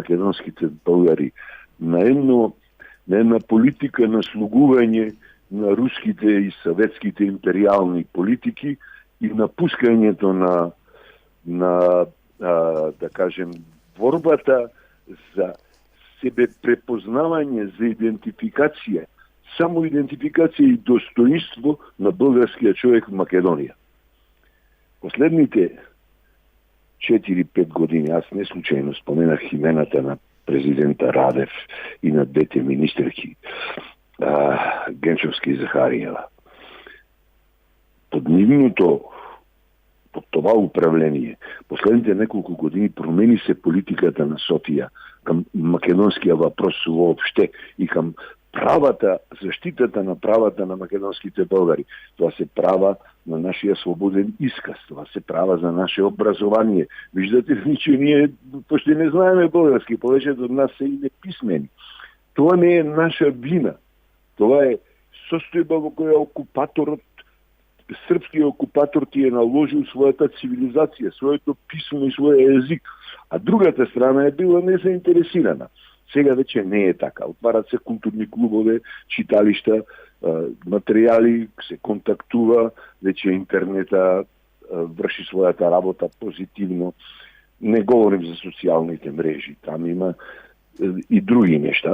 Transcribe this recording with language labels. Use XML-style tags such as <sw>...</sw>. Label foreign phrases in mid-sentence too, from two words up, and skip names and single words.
<mk>македонските българи, на една политика на слугување на руските и советските империални политики и напускањето на да кажем, борбата за себе препознавање, за идентификација, само идентификација и достоинство на българскиот човек в Македонија.</mk> <bg>Последните 4-5 години, аз не случайно споменах имената на президента Радев и на двете министерки, Генчовска и Захариева. Под това управление,</bg> <mk>последните неколку години промени се политиката на Софија</mk> <bg>към македонския въпрос</bg> <mk>воопште и към заштитата на правата на македонските българи.</mk> <bg>Това се права на нашия свободен исказ, това се права за наше образование. Виждате ли, че ние почти не знаеме български, повечето од нас се и неписмени. Това не е наша вина.</bg> <mk>Това е состојба во која српскиот окупатор ти е наложил својата цивилизација, своето писмо и својот език, а другата страна е била незаинтересирана.</mk> <bg>Сега вече не е така. Отварат се културни клубове, читалишта, материјали, се контактува, вече интернета врши својата работа позитивно.</bg> <mk>Не говорим за социјалните мрежи, там има и други нешта.</mk>